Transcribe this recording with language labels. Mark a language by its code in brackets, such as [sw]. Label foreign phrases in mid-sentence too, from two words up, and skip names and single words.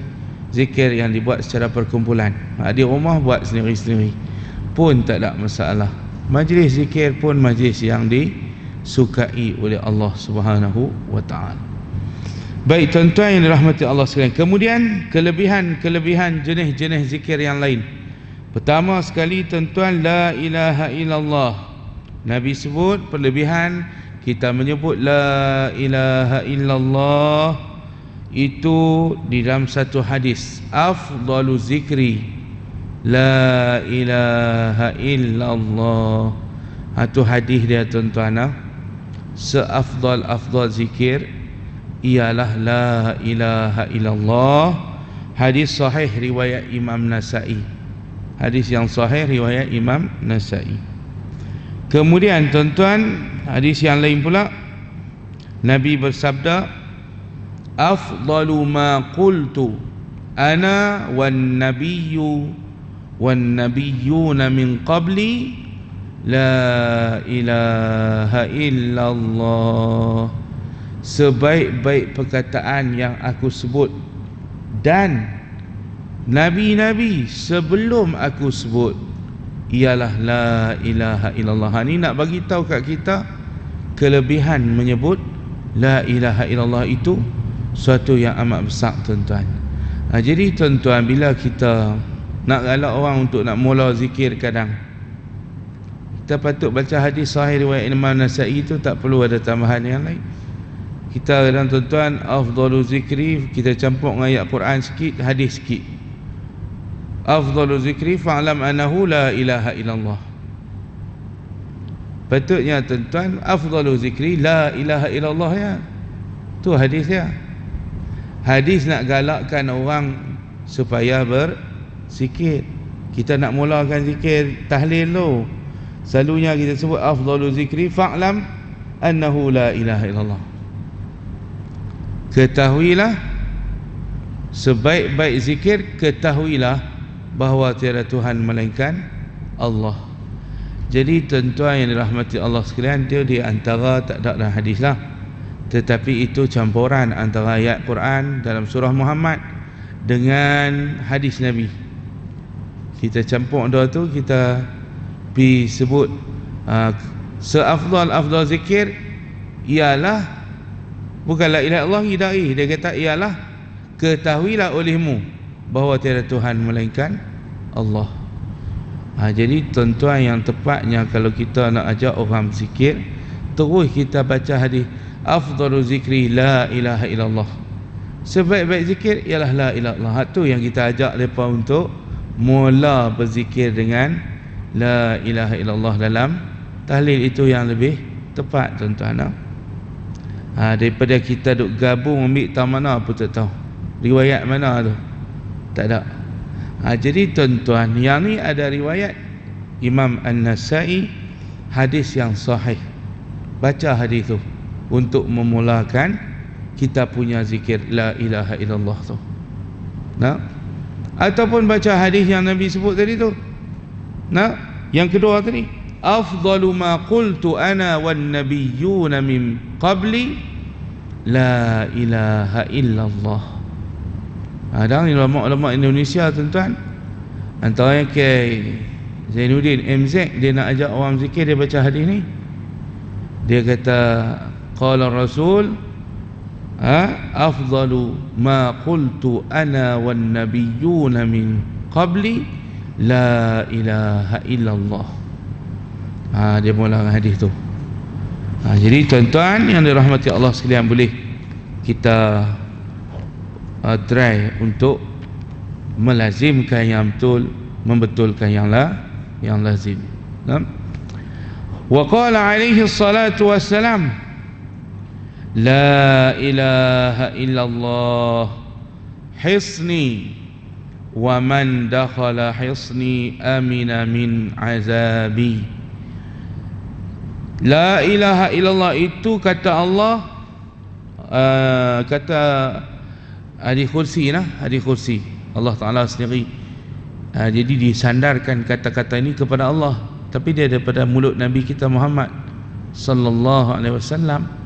[ms] Zikir yang dibuat secara perkumpulan, di rumah buat sendiri-sendiri pun tak ada masalah. Majlis zikir pun majlis yang disukai oleh Allah [ar] سبحانه وتعالى. [ms] Baik tuan-tuan yang dirahmati Allah sekalian, kemudian kelebihan jenis-jenis zikir yang lain. Pertama sekali tuan-tuan, [ar] لا إله إلا الله. [ms] Nabi sebut perlebihan kita menyebut [ar] لا إله إلا الله [ms] itu di dalam satu hadis, [ar] أفضل الذكر لا إله إلا الله. [ms] Itu hadis dia tuan-tuan. Seafdal zikir ialah [ar] لا إله إلا الله. [ms] Hadis sahih riwayat Imam Nasa'i. Hadis yang sahih riwayat Imam Nasa'i. Kemudian tuan-tuan, hadis yang lain pula, Nabi bersabda, [ar] أفضل ما قلت أنا والنبيون من قبلي لا إله إلا الله. [ms] Sebaik-baik perkataan yang aku sebut dan nabi-nabi sebelum aku sebut ialah [ar] لا إله إلا الله. [ms] Ini nak bagi tahu kat kita kelebihan menyebut [ar] لا إله إلا الله [ms] itu suatu yang amat besar tuan-tuan. Jadi tuan-tuan, bila kita nak galak orang untuk nak mula zikir, kadang kita patut baca hadis sahih riwayat Imam Nasa'i itu, tak perlu ada tambahan yang lain. Kita kadang tuan-tuan, [ar] أفضل الذكر [ms] kita campur dengan ayat Quran sikit, hadis sikit. [ar] أفضل الذكر فاعلم أنه لا إله إلا الله. [ms] Patutnya tuan-tuan, [ar] أفضل الذكر لا إله إلا الله, [ms] ya. Tu hadis dia. Hadis nak galakkan orang supaya berzikir. Kita nak mulakan zikir tahlil tu, selalunya kita sebut [ar] أفضل الذكر فاعلم أنه لا إله إلا الله. [ms] Ketahuilah, sebaik-baik zikir, ketahuilah bahawa tiada Tuhan melainkan Allah. Jadi tuan-tuan yang dirahmati Allah sekalian, dia di antara, tak ada dalam hadis lah, tetapi itu campuran antara ayat Quran dalam surah Muhammad dengan hadis Nabi. Kita campur dua tu, kita pergi sebut seafdal zikir ialah bukan [ar] لا إله إلا الله [ms] hidayah. Dia kata ialah ketahuilah olehmu bahawa tiada Tuhan melainkan Allah. Jadi tuan-tuan, yang tepatnya kalau kita nak ajak orang zikir, terus kita baca hadis [ar] أفضل الذكر لا إله إلا الله. [ms] Sebaik-baik zikir ialah [ar] لا إله إلا الله. [ms] Itu yang kita ajak mereka untuk mula berzikir dengan [ar] لا إله إلا الله [ms] dalam tahlil. Itu yang lebih tepat tuan-tuan. Daripada kita duk gabung ambil tak mana pun tak tahu riwayat mana tu, tak ada. Jadi tuan-tuan, yang ni ada riwayat Imam An-Nasa'i, hadis yang sahih. Baca hadis tu untuk memulakan kita punya zikir [ar] لا إله إلا الله [ms] tu. Ataupun baca hadis yang Nabi sebut tadi tu. Yang kedua tadi, [ar] أفضل ما قلت أنا والنبيون من قبلي لا إله إلا الله. [ms] Dan ulama-ulama Indonesia tuan-tuan, antara yang ke Zainuddin MZ, dia nak ajak orang zikir, dia baca hadis ni. Dia kata [ar] قال رسول أفضل ما قلت أنا والنبيون من قبلي لا إله إلا الله. [ms] Dia mula hadis tu. Jadi tuan-tuan yang dirahmati Allah sekalian, boleh kita try untuk melazimkan yang betul, membetulkan yang lazim. [ar] وقال عليه الصلاة والسلام لا إله إلا الله حصني ومن دخل حصني أمن من عذابي. لا إله إلا الله [ms] itu kata Allah, kata hadis kursi lah, hadis kursi Allah Ta'ala sendiri. Jadi disandarkan kata-kata ini kepada Allah, tapi dia daripada mulut Nabi kita Muhammad [ar] صلى الله عليه وسلم.